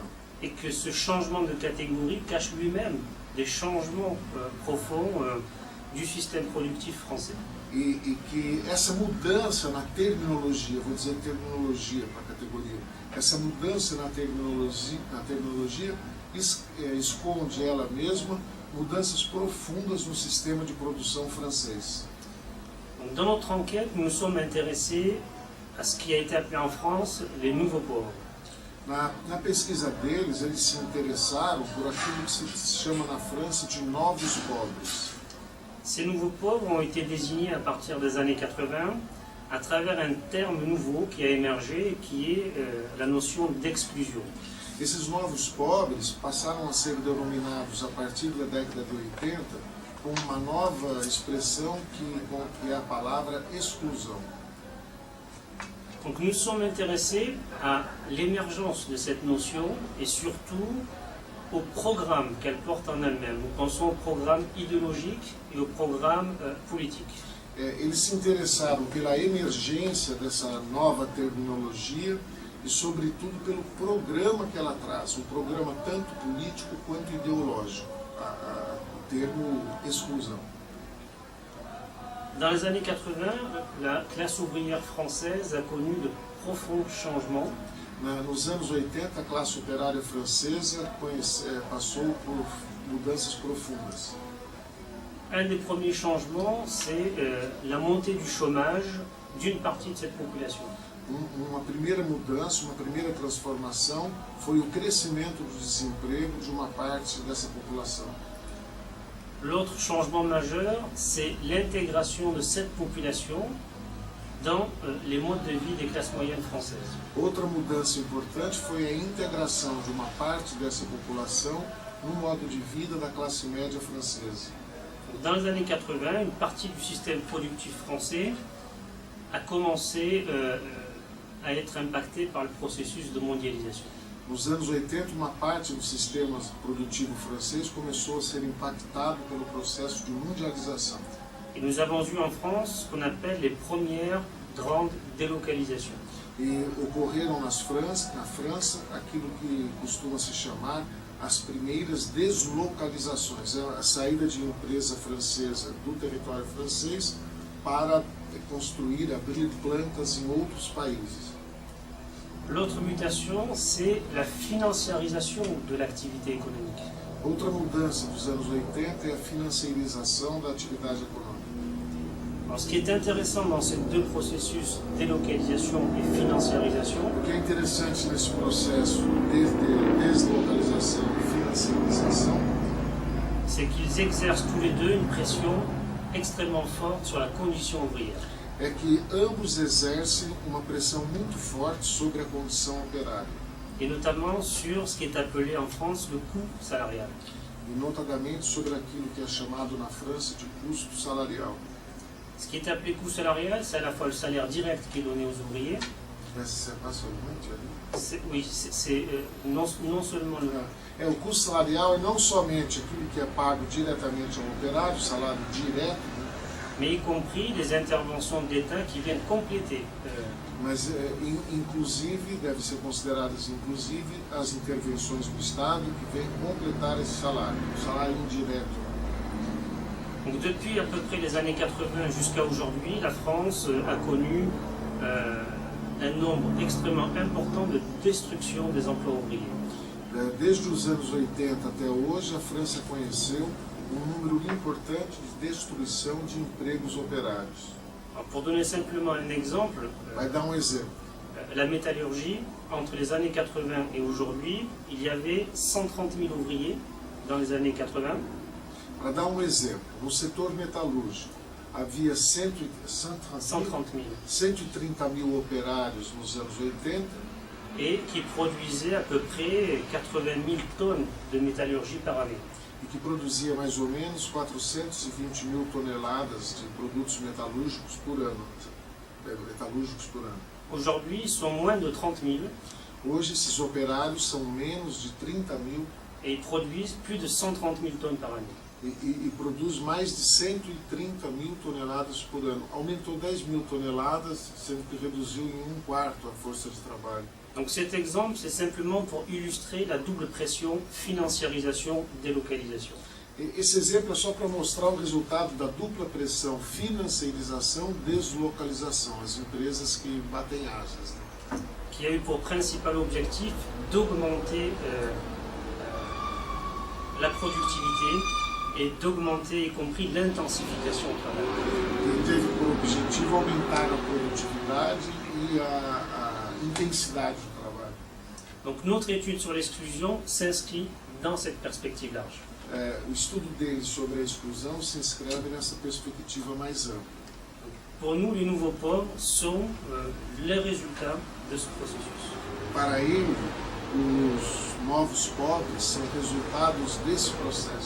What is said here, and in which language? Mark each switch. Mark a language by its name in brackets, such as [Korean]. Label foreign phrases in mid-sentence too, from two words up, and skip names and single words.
[French] Et que ce changement de catégorie cache lui-même des changements profonds du système productif français. [Portuguese] E que essa mudança na terminologia, vou dizer terminologia para a categoria, essa mudança na terminologia esconde ela mesma mudanças profundas no sistema de produção francês. [French] Donc, dans notre enquête, nous nous sommes intéressés à ce qui a été appelé en France les nouveaux pauvres. [Portuguese] Na pesquisa deles, eles se interessaram por aquilo que se chama na França de novos pobres. [French] Ces nouveaux pauvres ont été désignés à partir des années 80 à travers un terme nouveau qui a émergé, qui est la notion d'exclusion. [Portuguese] Esses novos pobres passaram a ser denominados a partir da década de 80 com uma nova expressão que é a palavra exclusão. [French] Donc nous sommes intéressés à l'émergence de cette notion et surtout au programme qu'elle porte en elle-même. Nous pensons au programme idéologique et au programme politique. [Portuguese] Eles se interessaram pela emergência dessa nova terminologia e, sobretudo, pelo programa que ela traz, um programa tanto político quanto ideológico, o termo exclusão. [French] Dans les années 80, la classe ouvrière française a connu de profonds changements. [Portuguese] Nos anos 80, a classe operária francesa passou por mudanças profundas. [French] Un des premiers changements, c'est la montée du chômage d'une partie de cette population. [Portuguese] Uma primeira mudança, uma primeira transformação foi o crescimento do desemprego de uma parte dessa população. [French] L'autre changement majeur, c'est l'intégration de cette population dans les modes de vie des classes moyennes françaises. [Portuguese] Outra mudança importante foi a integração de uma parte dessa população no modo de vida da classe média francesa. [French] Dans les années 80, une partie du système productif français a commencé à être impactée par le processus de mondialisation. [Portuguese] Nos anos 80, uma parte do sistema produtivo francês começou a ser impactado pelo processo de mundialização. [French] Et nous avons eu en France ce qu'on appelle les premières grandes délocalisations. [Portuguese] E ocorreram na França aquilo que costuma se chamar as primeiras deslocalizações, a saída de empresa francesa do território francês para construir, abrir plantas em outros países. [French] L'autre mutation, c'est la financiarisation de l'activité économique. [Portuguese] Outra mudança dos anos 80 é a financiarização da atividade econômica. [French] Alors, ce qui est intéressant dans ces deux processus, délocalisation et financiarisation, [Portuguese] O que é interessante nesse processo de deslocalização e financiarização [French] c'est qu'ils exercent tous les deux une pression extrêmement forte sur la condition ouvrière. [Portuguese] é que ambos exercem uma pressão muito forte sobre a condição operária, [French] Et notamment sur ce qui est appelé en France le coût salarial. [Portuguese] e notadamente sobre aquilo que é chamado na França de custo salarial. [French] Ce qui est appelé coût salarial, c'est à la fois le salaire direct qui est donné aux ouvriers, [Portuguese] Você passou muito ali? [French] oui, c'est non seulement le... [Portuguese] O custo salarial é não somente aquilo que é pago diretamente ao operário, o salário direto, né? [French] mais y compris les interventions de l'État qui viennent compléter. [Portuguese] Mas inclusive, deve ser consideradas inclusive as intervenções do Estado que vêm completar esse salário, o salário indireto. [French] Donc depuis à peu près les années 80 jusqu'à aujourd'hui, la France a connu un nombre extrêmement important de destruction des emplois ouvriers. [Portuguese] Desde os anos 80 até hoje, a França conheceu um número importante de destruição de empregos operários. [French] Alors, pour donner simplement un exemple, [Portuguese] Vai dar um exemplo. [French] la métallurgie, entre les années 80 et aujourd'hui, il y avait 130 000 ouvriers dans les années 80. [Portuguese] Para dar um exemplo, no setor metalúrgico havia 130 mil operários nos anos 80 [French] et qui produisait à peu près 80 000 tonnes de métallurgie par année. [Portuguese] e que produzia mais ou menos 420 mil toneladas de produtos metalúrgicos por ano. [French] Aujourd'hui, ils sont moins de 30 000 [Portuguese] Hoje esses operários são menos de 30 mil [French] et ils produisent plus de 130 000 tonnes par année. [Portuguese] e produz mais de 130 mil toneladas por ano. Aumentou 10 mil toneladas, sendo que reduziu em 1/4 a força de trabalho. [French] Donc cet exemple, c'est simplement pour illustrer la double pression financiarisation-délocalisation. [Portuguese] Esse exemplo é só para mostrar o resultado da dupla pressão, financiarização, deslocalização, as empresas que batem asas, né? [French] Qui a eu pour principal objectif d'augmenter la productivité et d'augmenter y compris l'intensification du travail. [Portuguese] Que teve por objetivo aumentar a produtividade e a intensidade do trabalho. [French] Donc notre étude sur l'exclusion s'inscrit dans cette perspective large. [Portuguese] O estudo deles sobre a exclusão se inscreve nessa perspectiva mais ampla. [French] Pour nous, les nouveaux pauvres sont les résultats de ce processus. [Portuguese] Para ele, os novos pobres são resultados desse processo.